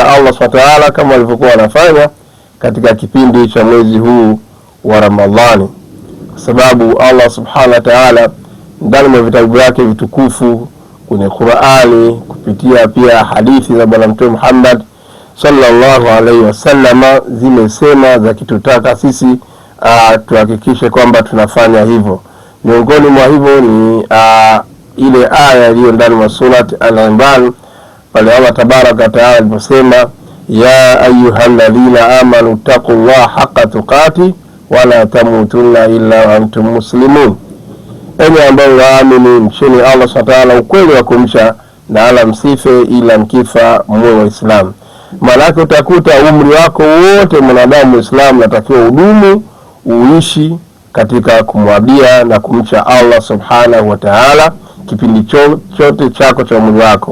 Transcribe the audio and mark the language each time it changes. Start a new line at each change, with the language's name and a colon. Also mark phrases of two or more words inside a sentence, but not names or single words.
Arabic: الله سبحانه وتعالى
Swahili: kama walivyokuwa wanafanya katika kipindi cha mwezi huu wa Ramadhani, kwa sababu
Arabic: الله سبحانه وتعالى
Swahili: ndani ya vitabu vyake vitukufu kwenye Qur'ani kupitia pia hadithi za Bwana Mtume Muhammad
Arabic: صلى الله عليه وسلم
Swahili: zimesema za kitutaka sisi tuhakikishe kwamba tunafanya hivyo. Miongoni mwa hivyo ni ile aya iliyo ndani ya surati Al-Imran pale
Arabic: الله تبارك وتعالى
Swahili: aliposema,
Arabic: يا أيها الذين آمنوا اتقوا الله حق تقاته ولا تموتن إلا وأنتم مسلمون.
Swahili: Enyi ambao waamini, mcheni
Arabic: الله سبحانه وتعالى
Swahili: ukweli wa kumcha na ala msife ila mkifa muwe Waislamu. Maana utakuta umri wako wote mwanadamu Muislamu natakiwa udumu uishi katika kumwabia na kumcha
Arabic: الله سبحانه وتعالى
Swahili: kipindi chote chako cha umri wako.